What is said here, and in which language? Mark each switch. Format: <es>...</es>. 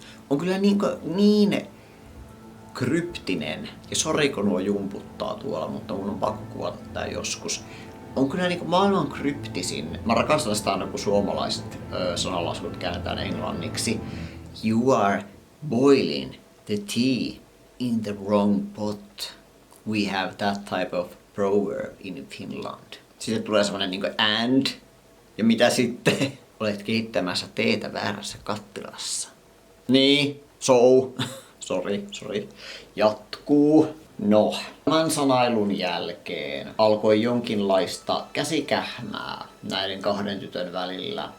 <fi>On kyllä niin kryptinen. Ja sori kun nuo jumputtaa tuolla, mutta mun on pakko kuvata tää joskus. On kyllä maailman kryptisin. Mä rakastan sitä aina, kun suomalaiset sananlaskut käännetään englanniksi.</fi> <en>You are boiling the tea in the wrong pot. We have that type of proverb in Finland.</en> <fi>Sitten tulee semmonen and. Ja mitä sitten? Olet keittämässä teetä väärässä kattilassa. Niin, sorry. Jatkuu. No, tämän sanailun jälkeen alkoi jonkinlaista käsikähmää näiden kahden tytön välillä.</fi>